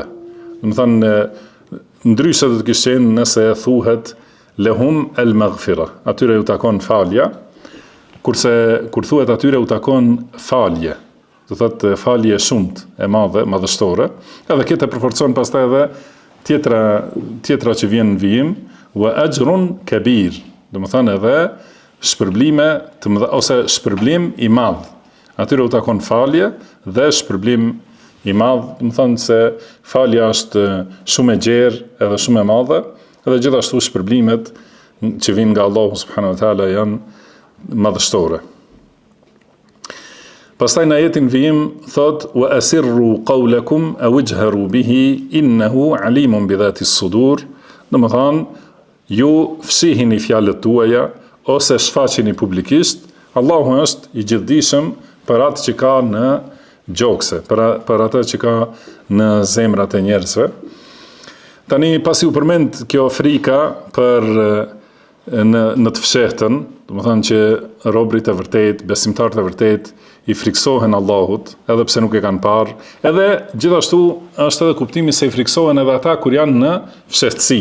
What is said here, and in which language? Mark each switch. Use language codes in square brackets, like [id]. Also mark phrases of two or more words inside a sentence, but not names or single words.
[sq] Do të thonë ndryshe do të kishte qenë nëse thuhet [ar] لهم المغفرة, [sq] atyre u takon falja, kurse kur thuhet atyre u takon falje, do thotë falje shumt e madhe, madhështore, edhe këtë e përforcon pastaj edhe tjetra që vjen në vijim, [ar] وأجر كبير, [sq] do të thonë edhe shpërblime të mëdha ose shpërblim i madh. Atyre u takon falje dhe shpërblim i madh, do të thonë se falja është shumë e gjerë edhe shumë e madhe, edhe gjithashtu shpërblimet që vinë nga Allahu [ar] سبحانه وتعالى [sq] janë madhështore. Pastaj në ajetin vijim thot [ar] وأسروا قولكم أو اجهروا به إنه عليم بذات الصدور. [sq] Do të thonë ju fshihini fjalët tuaja ose shfaqini publikisht, Allahu është i gjithdijshëm për atë që ka në gjokse, për atë që ka në zemrat e njerëzve. Tani pasi u përmend kjo frika për në të fshehtën, do të thonë që robrit e vërtet, besimtarët e vërtet i friksohen Allahut, edhe pse nuk e kanë parë, edhe gjithashtu është edhe kuptimi se i friksohen edhe ata kur janë në fshehtësi.